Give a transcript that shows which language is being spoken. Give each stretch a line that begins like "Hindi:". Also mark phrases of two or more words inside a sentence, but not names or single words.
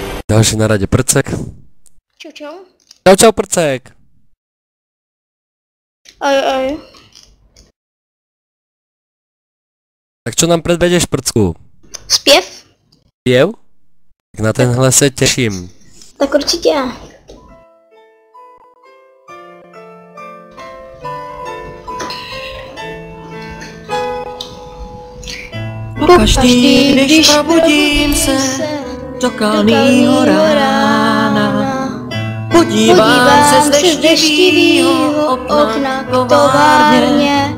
Slovak: Ďalší na rade Prcek. Čau, čau. Čau, čau, Prcek. Aj. Tak čo nám predvedeš, Prcku?
Czech: Zpěv? Zpěv? Tak na tenhle se těším. Tak určitě. Pokaždý, když probudím se do kalnýho rána, podívám se z deštivýho okna k továrně.